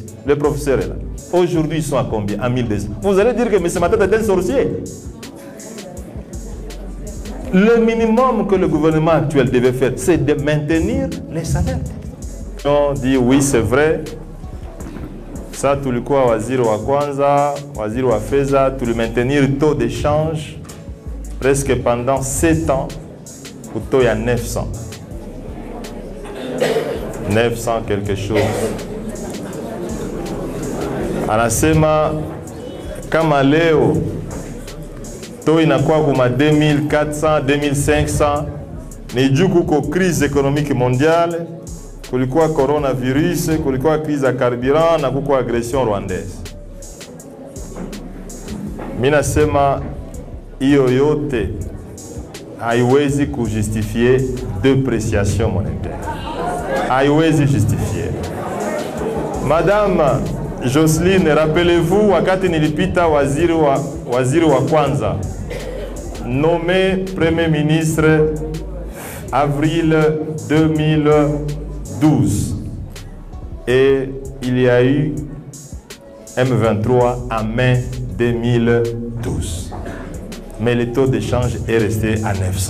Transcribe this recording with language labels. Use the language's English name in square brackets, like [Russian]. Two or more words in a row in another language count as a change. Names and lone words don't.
[French] Le professeur est là. Aujourd'hui, ils sont à combien? À 1200. Vous allez dire que M. Matata est un sorcier. Le minimum que le gouvernement actuel devait faire, c'est de maintenir les salaires. On dit oui, c'est vrai. Ça, [Swahili] tulikuwa waziri wa kwanza, waziri wa fedha, [French] tu le maintenir le taux d'échange presque pendant 7 ans, au taux à 900. 900 quelque chose. [Swahili] Anasema kama leo taux inakuwa kuma 2400, 2500, ni juu kuko [French] crise économique mondiale, [Swahili] kulikuwa coronavirus, kulikuwa crise ya carburant na kuko [French] agression rwandaise. [Swahili] Mimi nasema hiyo yote haiwezi kujustifier [French] dépréciation monétaire. [Swahili] Haiwezi justifier. [French] Madame Jocelyne, rappelez-vous [Swahili] wakati nilipita waziri wa kwanza [French] nommé Premier ministre avril 2012 et il y a eu M23 en mai 2012. Mais le taux d'échange est resté à 900.